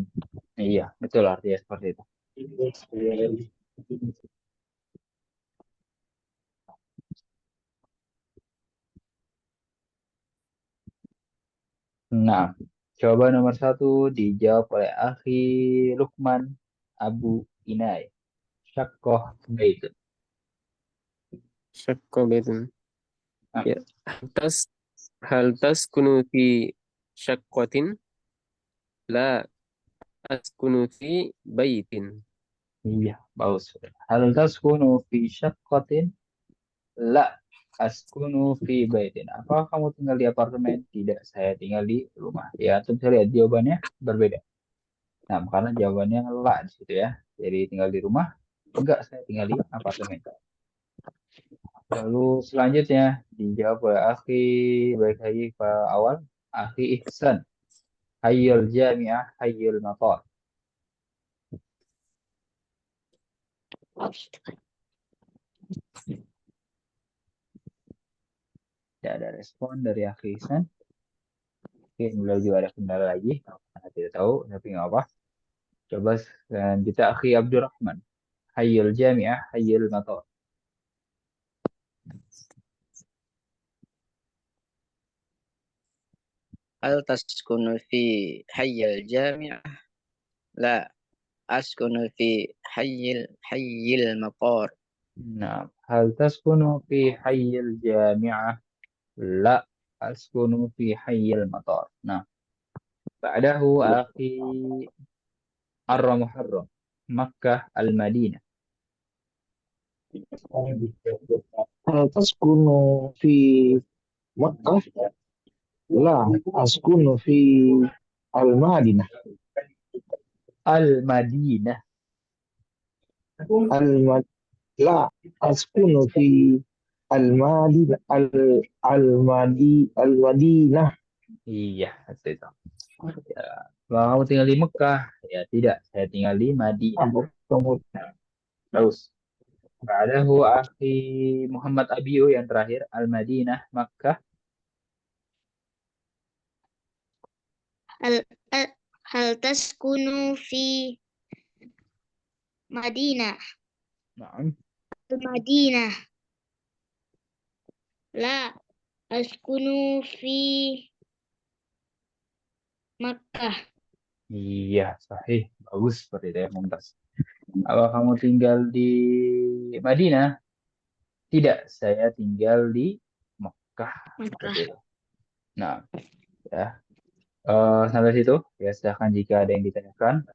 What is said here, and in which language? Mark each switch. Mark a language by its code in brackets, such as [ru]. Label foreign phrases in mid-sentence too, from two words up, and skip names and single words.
[id] Iya, betul artinya seperti itu. Nah, coba nomor 1 dijawab oleh Akhi Lukman Abu Inai. [ar] شقة بيت. شكو بيت. [id] Nah, [ar] Ya. هل تسكن في شكوة? لا أسكن في بيت. [id] iya, [ar] bagus. هل تسكن في شقة? لا أسكن في بيت. [id] Apakah kamu tinggal di apartemen? Tidak, saya tinggal di rumah. Ya, tentu bisa lihat jawabannya berbeda. Nah, karena jawabannya la di situ ya. Jadi tinggal di rumah? Enggak, saya tinggal di apartemen. Lalu selanjutnya dijawab oleh Akhi, baik lagi ke awal, Akhi Ihsan. [ar] حي الجامعة، حي المقر. [id] Tidak ada respon dari Akhi Ihsan. Mungkin beliau juga ada kendala lagi. Saya tidak tahu, tapi nggak apa. Coba selanjutnya Akhi Abdurrahman. [ar] حي الجامعة، حي المقر. هل تسكن في حي الجامعة? لا أسكن في حي المقر. Nah, هل تسكن في حي الجامعة? لا أسكن في حي المقر. [id] Nah, [ar] بعده أخي [id] Ar-Muharram. [ar] مكة المدينة. هل تسكن في مكة? لا أسكن في المدينة. Al-Madinah. لا أسكن في المدينة. Al-Madinah. [id] Iya, itu. Ya. Kalau kamu tinggal di Mekah, ya tidak. Saya tinggal di Madinah. Terus. [ar] بعده أخي [id] Muhammad Abiyu yang terakhir. [ar] Al-Madinah, Makkah. هل تسكن في مدينة. Naam. Madinah. لا أسكن في مكة. [id] Iya, sahih. Bagus seperti itu ya, Mumtaz. Apa kamu tinggal di Madinah? Tidak, saya tinggal di Mekah. Makkah. Seperti itu. Nah, ya. Sampai situ, ya silahkan jika ada yang ditanyakan.